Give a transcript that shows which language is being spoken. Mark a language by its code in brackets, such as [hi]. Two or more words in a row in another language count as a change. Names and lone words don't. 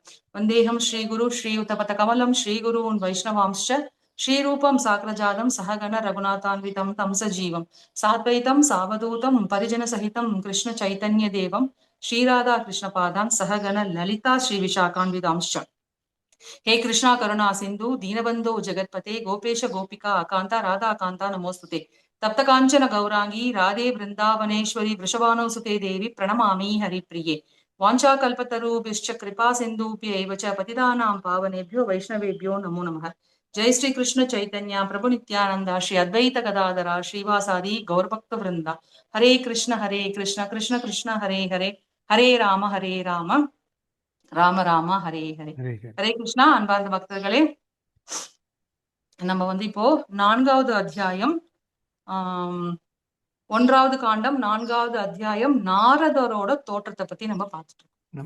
[sa] वन्देहं श्रीगुरु श्रीयुतपद कमलं श्रीगुरून् वैष्णवांश्च श्रीरूपं साग्रजातं सहगण रघुनाथान्वितं तं सजीवं साद्वैतं सावधूतं परिजन सहितं कृष्ण चैतन्य देवं श्रीराधा कृष्णपादान् सहगण ललिता श्री विशाखान्वितांश्च. हे कृष्णा करुणा सिंधु दीनबंधो जगतपते गोपेश गोपिका कांता राधा कांता नमोस्तुते तप्त कांचन गौरांगी राधे वृंदावनेश्वरी वृषभानुसुते देवी प्रणमामि हरिप्रिये वाञ्छाकल्पतरुभ्यश्च कृपा सिन्धुभ्यैव च पतितानां पावनेभ्यो वैष्णवेभ्यो नमो नमः। जय श्री कृष्ण चैतन्य प्रभु नित्यानंद श्री अद्वैत गदाधरा श्रीवासादि गौरभक्त वृंदा। हरे कृष्ण कृष्ण कृष्ण हरे हरे हरे राम राम राम हरे हरे. हरे कृष्णा. [ta] அன்பார்ந்த பக்தர்களே, நம்ம இப்போ 4வது அத்தியாயம், 1வது காண்டம் 4வது அத்தியாயம் நாரதரோட தோற்றத்தை பத்தி நம்ம பார்த்துட்டு இருக்கோம்.